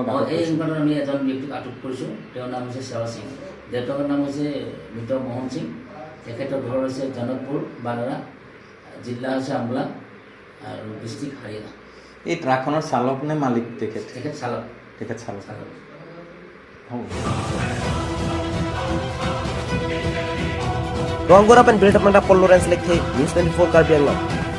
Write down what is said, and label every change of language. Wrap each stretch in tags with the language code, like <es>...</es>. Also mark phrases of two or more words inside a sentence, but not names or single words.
<as>এই সংক্ৰান্তত আমি এজন ব্যক্তিক আটক কৰিছোঁ তেওঁৰ নাম হৈছে সেৱা সিং দেউতাকৰ নাম হৈছে মৃত মোহন সিং তেখেতৰ ঘৰ হৈছে জনকপুৰ বানাৰা জিলা হৈছে আম্বলা আৰু ডিষ্ট্ৰিক্ট হাৰিয়ানা এই ট্ৰাকখনৰ চালক নে মালিক তেখেত চালক</as> <mjw>Ruang gora pen berita panda Paul Lawrence Lekhe News 24 Karbi Anglong</mjw>